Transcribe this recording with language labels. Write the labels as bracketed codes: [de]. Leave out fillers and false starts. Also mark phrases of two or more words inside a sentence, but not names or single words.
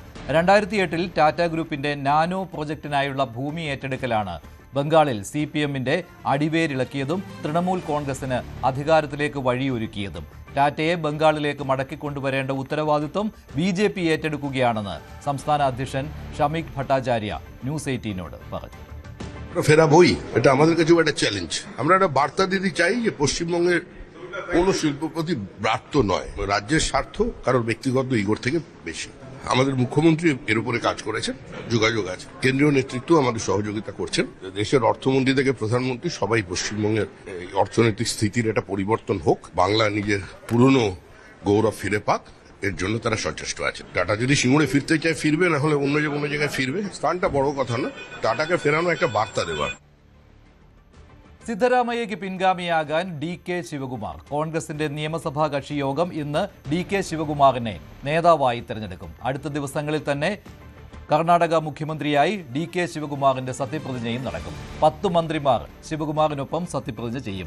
[ml] 2008-ൽ ടാറ്റ ഗ്രൂപ്പിന്റെ നാനോ പ്രോജക്ടിനായുള്ള ഭൂമി ഏറ്റെടുക്കലാണ് ബംഗാളിൽ CPM-ന്റെ അടിവേരിളക്കിയതും തൃണമൂൽ കോൺഗ്രസിന് അധികാരത്തിലേക്ക് വഴിയൊരുക്കിയതും. ടാറ്റയെ ബംഗാളിലേക്ക് മടക്കിക്കൊണ്ടുവരേണ്ട ഉത്തരവാദിത്വം BJP ഏറ്റെടുക്കുകയാണെന്ന് സംസ്ഥാന അധ്യക്ഷൻ ഷമീക് ഭട്ടാചാര്യ ന്യൂസ് 18-നോട് പറഞ്ഞു. [bn] ফেরা বই এটা আমাদের কাছে একটা চ্যালেঞ্জ। আমরা একটা বার্তা দিতে চাই যে পশ্চিমবঙ্গের কোনো শিল্পপতি ব্রাত্য নয়, রাজ্যের স্বার্থ কারোর ব্যক্তিগত ইগোর থেকে বেশি। আমাদের মুখ্যমন্ত্রী এর উপরে কাজ করেছেন, যোগাযোগ আছে, কেন্দ্রীয় নেতৃত্ব আমাদের সহযোগিতা করছেন। দেশের অর্থমন্ত্রী থেকে প্রধানমন্ত্রী সবাই পশ্চিমবঙ্গের অর্থনৈতিক স্থিতির একটা পরিবর্তন হোক, বাংলা নিজের পুরনো গৌরব ফিরে পাক, এর জন্য তারা সচেষ্ট আছে। টাটা যদি সিঙ্গুরে ফিরতে চায় ফিরবে, না হলে অন্য যে কোনো জায়গায় ফিরবে। স্থানটা বড় কথা না, টাটাকে ফেরানো একটা বার্তা দেওয়ার। [ml] സിദ്ധരാമയ്യയ്ക്ക് പിൻഗാമിയാകാൻ DK ശിവകുമാർ. കോൺഗ്രസിന്റെ നിയമസഭാ കക്ഷി യോഗം ഇന്ന് DK ശിവകുമാറിനെ നേതാവായി തെരഞ്ഞെടുക്കും. അടുത്ത ദിവസങ്ങളിൽ തന്നെ കർണാടക മുഖ്യമന്ത്രിയായി DK ശിവകുമാറിന്റെ സത്യപ്രതിജ്ഞയും നടക്കും. 10 മന്ത്രിമാർ ശിവകുമാറിനൊപ്പം സത്യപ്രതിജ്ഞ ചെയ്യും.